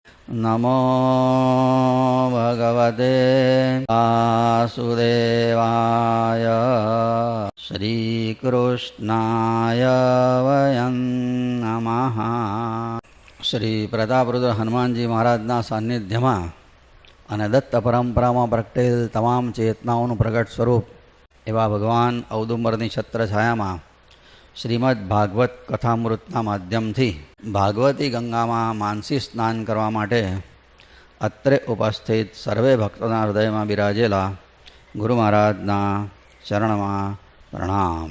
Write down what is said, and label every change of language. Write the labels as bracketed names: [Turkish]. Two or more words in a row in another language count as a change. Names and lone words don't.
[Sanskrit] नमो भगवते वासुदेवाय श्रीकृष्णाय वयं नमः। [Gujarati] શ્રી પ્રતાપરુદ્ર હનુમાનજી મહારાજના સાન્નિધ્યમાં અને દત્ત પરંપરામાં પ્રગટેલ તમામ ચેતનાઓનું પ્રગટ સ્વરૂપ એવા ભગવાન ઔદુંબરની છત્રછાયામાં શ્રીમદ ભાગવત કથામૃતના માધ્યમથી ભાગવતી ગંગામાં માનસી સ્નાન કરવા માટે અત્રે ઉપસ્થિત સર્વે ભક્તોના હૃદયમાં બિરાજેલા ગુરુ મહારાજના ચરણમાં પ્રણામ।